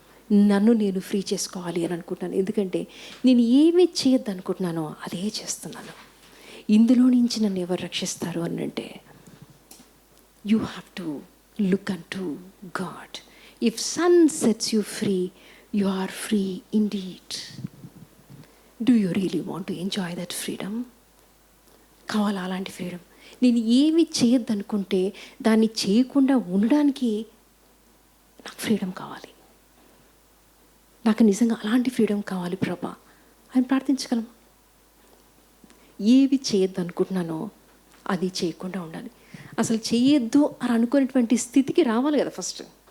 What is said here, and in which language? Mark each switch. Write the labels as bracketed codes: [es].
[te] నన్ను నేను ఫ్రీ చేసుకోవాలి అని అనుకుంటున్నాను. ఎందుకంటే నేను ఏమి చేయొద్దు అనుకుంటున్నానో అదే చేస్తున్నాను. ఇందులో నుంచి నన్ను ఎవరు రక్షిస్తారు అని అంటే [en] You have to look unto God. If son sets you free, you are free indeed. Do you really want to enjoy that freedom? [te] కావాలా అలాంటి ఫ్రీడమ్? నేను ఏమి చేయొద్దు అనుకుంటే దాన్ని చేయకుండా ఉండడానికి నాకు ఫ్రీడమ్ కావాలి. నాకు నిజంగా అలాంటి ఫ్రీడమ్ కావాలి ప్రభా అని ప్రార్థించగలం. ఏవి చేయొద్దు అనుకుంటున్నానో అది చేయకుండా ఉండాలి. అసలు చేయొద్దు అని అనుకునేటువంటి స్థితికి రావాలి కదా ఫస్ట్.